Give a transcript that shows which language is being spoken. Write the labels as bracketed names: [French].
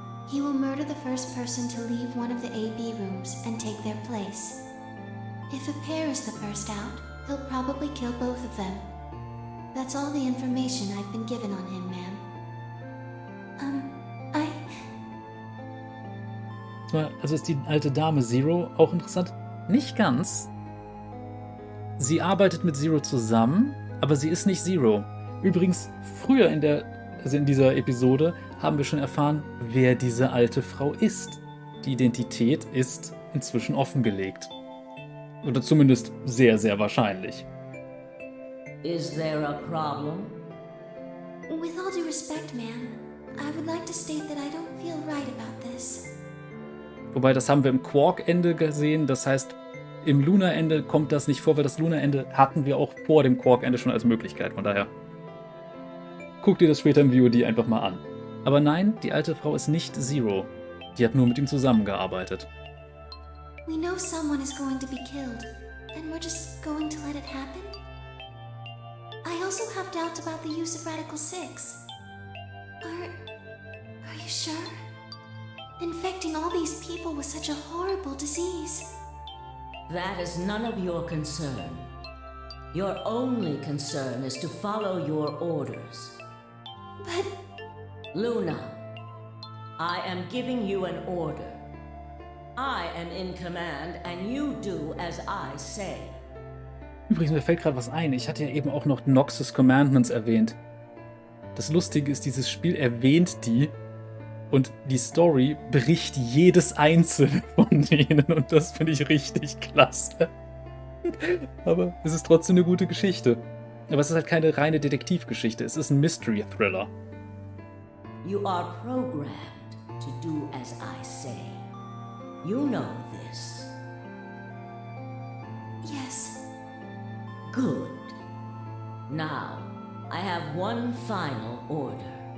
[English] He will murder the first person to leave one of the AB rooms and take their place. If a pair is the first out, he'll probably kill both of them. That's all the information I've been given on him, ma'am. [German] Also ist die alte Dame Zero auch interessant? Nicht ganz. Sie arbeitet mit Zero zusammen, aber sie ist nicht Zero. Übrigens, früher in dieser Episode haben wir schon erfahren, wer diese alte Frau ist. Die Identität ist inzwischen offengelegt. Oder zumindest sehr, sehr wahrscheinlich. [English] Is there a problem? With all due respect, ma'am, I would like to state that I don't feel right about this. [German] Wobei, das haben wir im Quark-Ende gesehen. Das heißt, im Luna-Ende kommt das nicht vor, weil das Luna-Ende hatten wir auch vor dem Quark-Ende schon als Möglichkeit. Von daher, guck dir das später im VOD einfach mal an. Aber nein, die alte Frau ist nicht Zero. Die hat nur mit ihm zusammengearbeitet. [English] We know someone is going to be killed, and we're just going to let it happen? I also have doubts about the use of Radical 6. Are you sure? Infecting all these people with such a horrible disease. That is none of your concern. Your only concern is to follow your orders. But Luna, I am giving you an order. I am in command and you do as I say. [German] Übrigens, mir fällt gerade was ein. Ich hatte ja eben auch noch Noxus Commandments erwähnt. Das Lustige ist, dieses Spiel erwähnt die und die Story bricht jedes einzelne von denen und das finde ich richtig klasse. Aber es ist trotzdem eine gute Geschichte. Aber es ist halt keine reine Detektivgeschichte, es ist ein Mystery-Thriller. [English] You are programmed to do as I say. You know this. yes. Good. Now, I have one final order.